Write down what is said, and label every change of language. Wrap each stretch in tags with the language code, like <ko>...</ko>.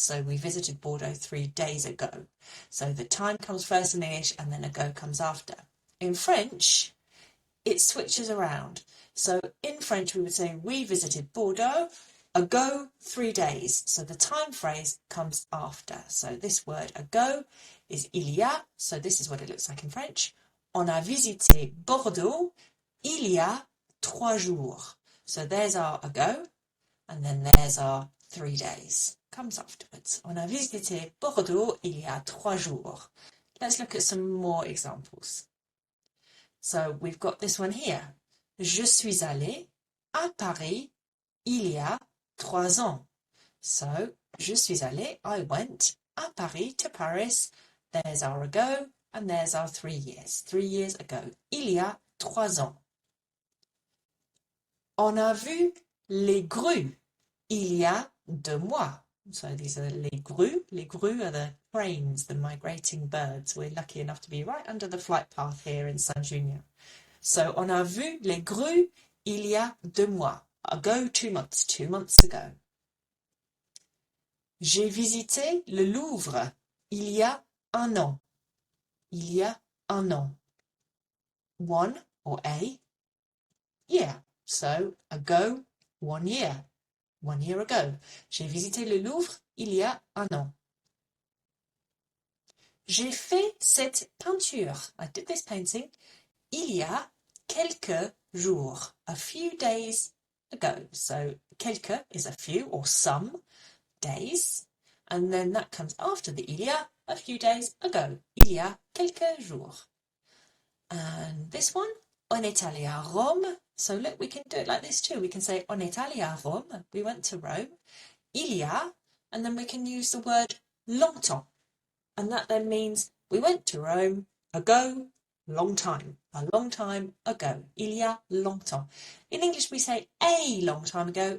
<en>So we visited Bordeaux 3 days ago. So the time comes first in English and then ago comes after. In French, it switches around. So in French, we would say we visited Bordeaux ago 3 days. So the time phrase comes after. So this word ago is il y a. So this is what it looks like in French.</en> <fr>On a visité Bordeaux il y a 3 jours.</fr> <en>So there's our ago, and then there's our 3 days. Comes afterwards.</en> <fr>On a visité Bordeaux il y a 3 jours.</fr> <en>Let's look at some more examples. So we've got this one here.</en> <fr>Je suis allé à Paris il y a 3 ans.</fr> <en>So,</en> <fr>je suis allé,</fr> <en>I went</en> <fr>à Paris,</fr> <en>to Paris. There's our ago, and there's our 3 years. 3 years ago.</en> <fr>Il y a 3 ans. On a vu les grues il y a 2 mois.</fr> <en>So these are les grues. Les grues are the cranes, the migrating birds. We're lucky enough to be right under the flight path here in Saint-Junien.</en> <fr>So, on a vu les grues il y a 2 mois.</fr> <en>Ago, 2 months, 2 months ago.</en> <fr>J'ai visité le Louvre il y a 1 an. Il y a 1 an. 1 or a year.</fr> <en>So, ago, 1 year. 1 year ago.</en> <fr>J'ai visité le Louvre il y a 1 an. J'ai fait cette peinture.</fr> <en>I did this painting</en> <fr>il y a quelques jours.</fr> <en>A few days ago. So, quelques is a few or some days, and then that comes after the il y a few days ago.</en> <fr>Il y a quelques jours.</fr> <en>And this one,</en> <fr>on est allé à Rome.</fr> <en>So look, we can do it like this too. We can say</en> <fr>on est allé à Rome.</fr> <en>We went to Rome. Il y a, and then we can use the word longtemps. And that then means we went to Rome ago, long time. A long time ago.</en> <fr>Il y a longtemps.</fr> <en>In English, we say a long time ago.</en>